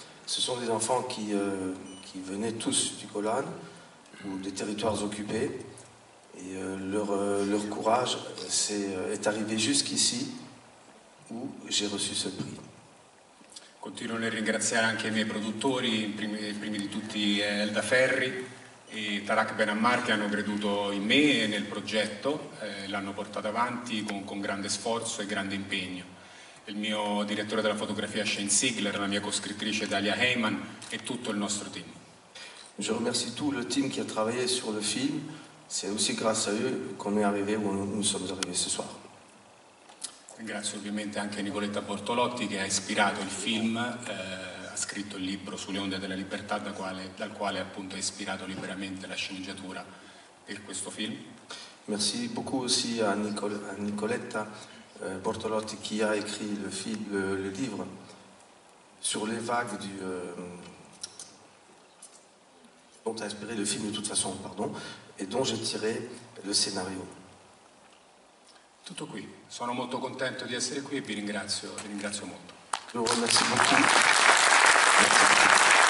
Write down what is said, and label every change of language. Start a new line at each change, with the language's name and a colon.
French: Ce sont des enfants qui venaient tous du Golan ou des territoires occupés et leur courage est arrivé jusqu'ici où j'ai reçu ce prix.
Italian: Continuo a ringraziare anche i miei produttori, primi di tutti Elda Ferri e Tarak Ben Ammar, che hanno creduto in me e nel progetto, l'hanno portato avanti con grande sforzo e grande impegno. il mio direttore della fotografia Shane Sigler, la mia coscrittrice Dalia Heyman e tutto il nostro team.
French: Je remercie tout le team qui a travaillé sur le film. C'est aussi grâce à eux qu'on est arrivé où nous sommes arrivés ce soir.
Italian: Ringrazio ovviamente anche Nicoletta Bortolotti che ha ispirato il film, ha scritto il libro Sulle onde della libertà dal quale appunto è ispirato liberamente la sceneggiatura per questo film.
French: Merci beaucoup aussi à Nicoletta Bortolotti qui a écrit le livre sur les vagues dont a inspiré le film de toute façon, pardon, et dont j'ai tiré le scénario.
Italian: Tutto qui, sono molto contento di essere qui e vi ringrazio molto.
French: Je vous remercie beaucoup. Merci.